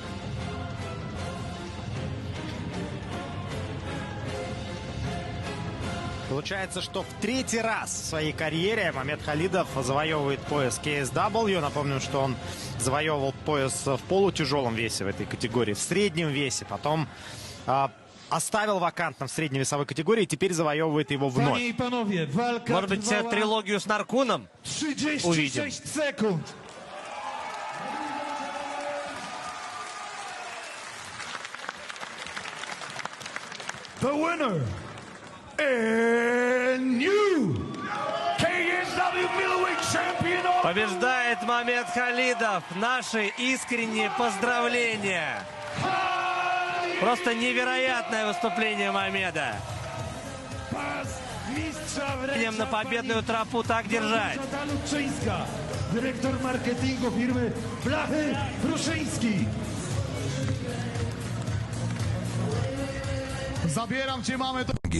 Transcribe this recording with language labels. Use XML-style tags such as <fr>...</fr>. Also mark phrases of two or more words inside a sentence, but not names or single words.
<ru>Получается, что в 3-й раз в своей карьере Мамед Халидов завоевывает пояс KSW. Напомним, что он завоевывал пояс в полутяжелом весе в этой категории, в среднем весе. Потом оставил вакантным в средней весовой категории и теперь завоевывает его вновь. Может быть, трилогию с Наркуном увидим.</ru> <pl>36 sekund.</pl> <en>The winner and new KSW middleweight champion of...</en> <ru>Побеждает Мамед Халидов. Наши искренние поздравления. Просто невероятное выступление Мамеда. На победную тропу так держать.</ru> <pl>Dyrektor marketingu firmy Blachy Pruszyński. Zabieram cię, mamy to.</pl>